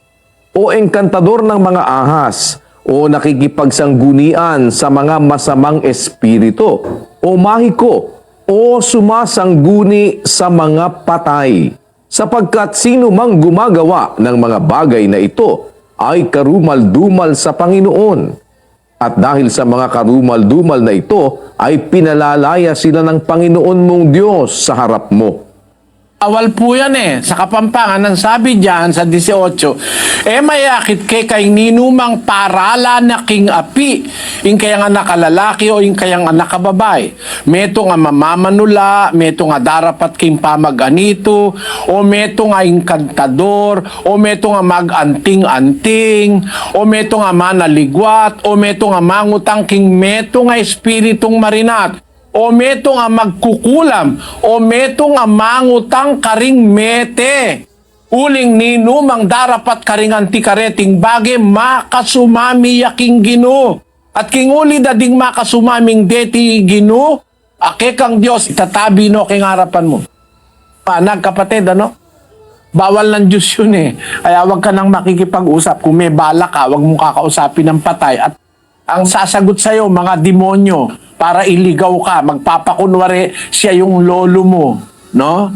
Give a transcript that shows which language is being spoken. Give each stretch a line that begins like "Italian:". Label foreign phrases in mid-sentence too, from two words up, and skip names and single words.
Filipino: o engkantador ng mga ahas, o nakikipagsanggunian sa mga masamang espiritu, o mahiko, o sumasangguni sa mga patay, sapagkat sino mang gumagawa ng mga bagay na ito ay karumal-dumal sa Panginoon. At dahil sa mga karumal-dumal na ito ay pinalalaya sila ng Panginoon mong Diyos sa harap mo. Awal po yan eh. Sa Kapampangan, ang sabi diyan sa 18,
Pampanga: mayakit kay ninumang parala na king api, ing kayang anak kalalaki o ing kayang anak kababay. Meto nga mamamanula, meto nga darapat king pamaganito, o meto nga inkantador, o meto nga maganting-anting, o meto nga manaligwat, o meto nga mangutang king meto nga espiritong marinat, o meto nga magkukulam, o meto nga mangutang karing mete. Uling ninumang darapat karing antikareting bage makasumami yaking Ginoo. At king uli dading makasumaming deti Ginoo, ake kang Diyos, itatabi no king harapan mo.
Filipino: Panag kapatid, ano? Bawal ng Diyos yun eh. Kaya wag ka nang makikipag-usap. Kung may bala ka, wag mong kakausapin ng patay. At ang sasagot sa'yo, mga demonyo, para iligaw ka, magpapakunwari siya yung lolo mo, no?